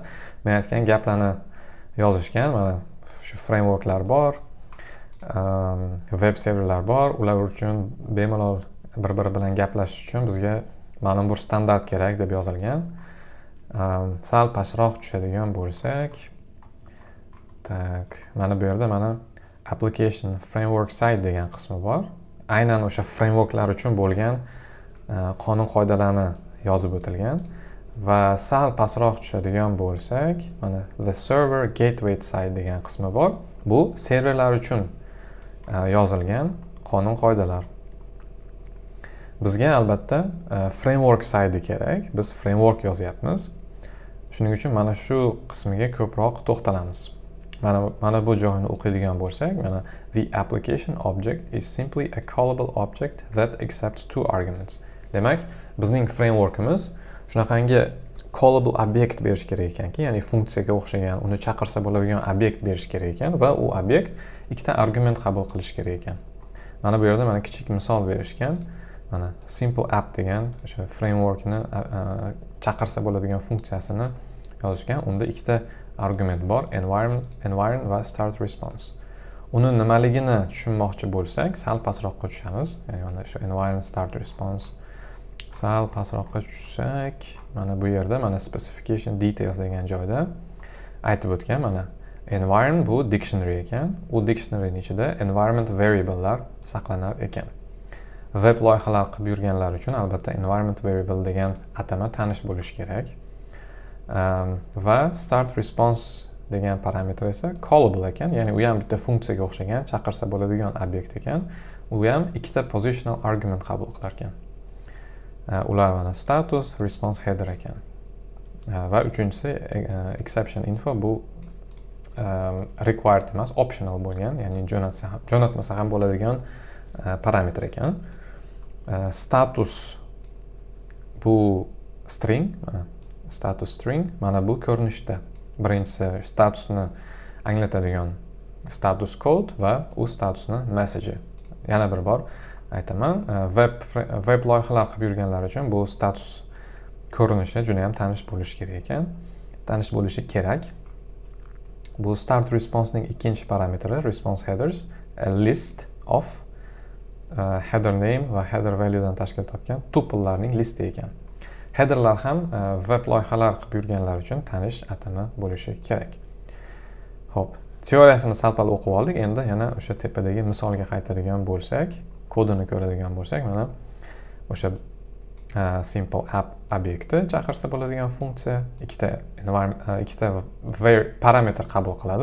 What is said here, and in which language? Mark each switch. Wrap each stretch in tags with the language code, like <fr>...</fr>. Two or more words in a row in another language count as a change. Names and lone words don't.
<uz>Men aytgan gaplarni yozishgan. Mana shu frameworklar bor, web serverlar bor. Ular uchun bemalol bir-biri bilan gaplashish uchun bizga ma'lum bir standart kerak deb yozilgan. Sal pastroq tushadigan bo'lsak, tak, mana bu yerda mana</uz> <en>application framework site</en> <uz>degan qismi bor. Aynan o'sha frameworklar uchun bo'lgan qonun qoidalarni yozib o'tilgan. Va sal pastroq tushadigan bo'lsak, mana</uz> <en>the server gateway site</en> <uz>degan qismi bor. Bu serverlar uchun yozilgan qonun qoidalar. Bizga albatta</uz> <en>framework site</en> <uz>kerak. Biz framework yozyapmiz. Shuning uchun mana shu qismiga ko'proq to'xtalamiz. Mana bu joyni o'qiydigan bo'lsak, mana</uz> <en>the application object is simply a callable object that accepts two arguments.</en> <uz>Demak, bizning frameworkimiz shunaqangi callable obyekt berish kerak ekanki, ya'ni funksiyaga o'xshagan, uni chaqirsa bo'ladigan obyekt berish kerak ekan va u obyekt ikkita argument qabul qilish kerak ekan. Mana bu yerda mana kichik misol berishgan. Mana</uz> <en>simple app</en> <uz>degan o'sha frameworkni chaqirsa bo'ladigan funksiyasini yozishgan. Unda ikkita argument bor, environment va</uz> <en>start response.</en> <uz>Uni nimaligini tushunmoqchi bo'lsak, sal pastroqqa tushamiz. Ya'ni mana shu environment,</uz> <en>start response.</en> <uz>Sal pastroqqa tushsak, mana bu yerda mana</uz> <en>specification details</en> <uz>degan joyda aytib o'tgan. Mana environment bu dictionary ekan. U dictionaryning ichida</uz> <en>environment variablelar</en> <uz>saqlanar ekan. Web loyihalar qilib yurganlar uchun albatta</uz> <en>environment variable</en> <uz>degan atama tanish bo'lishi kerak. Va</uz> <en>start response</en> <uz>degan parametr esa callable ekan, ya'ni u ham bitta funksiyaga o'xshagan, chaqirsa bo'ladigan obyekt ekan. U ham ikkita</uz> <en>positional argument</en> <uz>qabul qilar ekan. Ular mana status,</uz> <en>response header</en> <uz>ekan. Va uchinchisi</uz> <en>exception info,</en> <uz>bu required emas, optional bo'lgan, ya'ni jo'natmasa ham bo'ladigan parametr ekan. Status bu string, mana</uz> <en>status string,</en> <uz>mana bu ko'rinishda. Birinchisi statusni anglatadigan</uz> <en>status code</en> <uz>va u statusni message. Yana bir bor aytaman, web loyihalar qilib yurganlar uchun bu status ko'rinishi juda ham tanish bo'lishi kerak ekan. Tanish bo'lishi kerak. Bu</uz> <en>start responsening</en> <uz>ikkinchi parametri</uz> <en>response headers, a list of header name</en> <uz>va</uz> <en>header value</en> <uz>dan tashkil topgan tuplelarning listi ekan. Headerlar ham web loyihalar qilib yurganlar uchun tanish atama bo'lishi kerak. Xo'p, teoriyasini sal-pal o'qib oldik. Endi yana o'sha tepadagi misolga qaytadigan bo'lsak, kodini ko'radigan bo'lsak, mana o'sha</uz> <en>simple app</en> <uz>obyekti chaqirsa bo'ladigan funksiya ikkita parametr qabul qiladi.</uz>